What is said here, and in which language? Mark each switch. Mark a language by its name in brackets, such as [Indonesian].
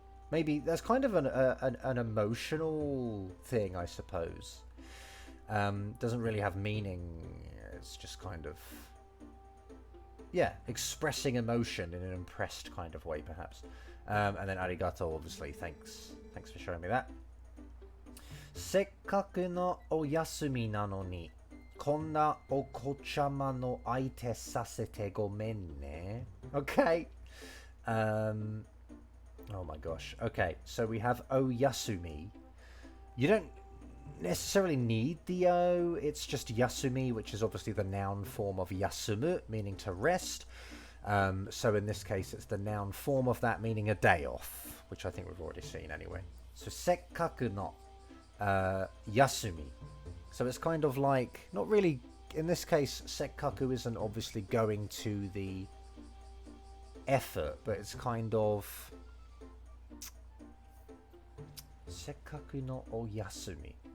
[English] Maybe that's kind of an emotional thing, I suppose. Doesn't really have meaning. It's just kind of... Yeah, expressing emotion in an impressed kind of way, perhaps. And then arigato, obviously. Thanks for showing me that. [Japanese] せっかくのお休みなのにこんなお子ちゃまの相手させてごめんね. [English] Okay. Oh my gosh. Okay, so we have oyasumi. You don't necessarily need the o. It's just yasumi, which is obviously the noun form of yasumu, meaning to rest. So in this case, it's the noun form of that, meaning a day off, which I think we've already seen anyway. So [Japanese] せっかくの [English] yasumi. So it's kind of like, not really, in this case, sekkaku isn't obviously going to the effort, but it's kind of [Japanese] せっかくのお休み.